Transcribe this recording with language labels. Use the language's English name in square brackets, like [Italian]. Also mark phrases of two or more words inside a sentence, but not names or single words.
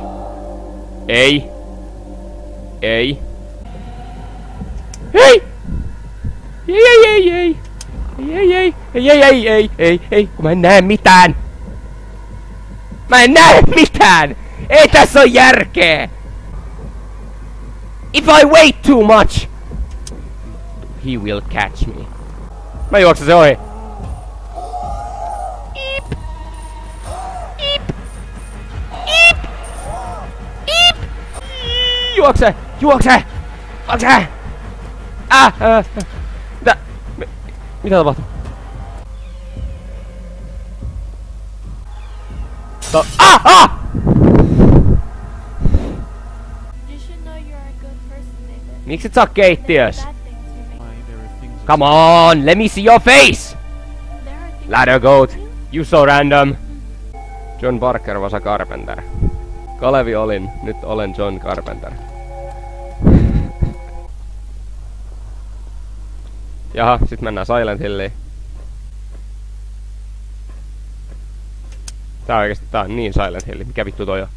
[Finnish] Ei. Ei. Hei! Ei, kun mä en näe mitään! Mä en näe mitään! Ei tässä oo järkeä! [English] If I wait too much, he will catch me. [Finnish] Mä juoksen se ohi. Iip. Iip. Iip. Iip. Juokse! Juokse! Juokse! Mitä tapahtuu? Miksi et saa keittiös? [English] Come on, let me see your face! Ladder goat, you so random. John Parker was a carpenter. [Finnish] Kalevi olin, nyt olen John Carpenter. Jaha, sit mennään Silent Hilliin. Tää on niin Silent Hill. Mikä vittu toi on?